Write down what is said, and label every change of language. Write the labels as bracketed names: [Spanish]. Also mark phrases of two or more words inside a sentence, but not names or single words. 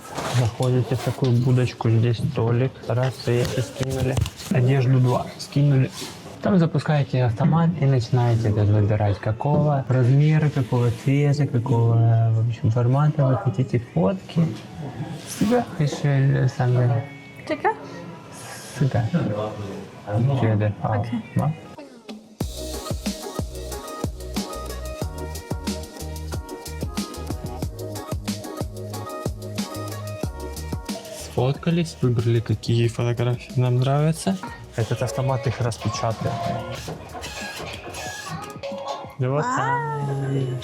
[Russian] Заходите в такую будочку, здесь столик, раз, вещи скинули, одежду 2 скинули. Там запускаете автомат и начинаете выбирать, какого размера, какого цвета, какого, в общем, формата вы хотите фотки. Себя решили сами. [Chinese] 这个 Себя.觉得好吗？ [Russian] Сфоткались, выбрали, какие фотографии нам нравятся. Этот автомат их распечатает. Вот так.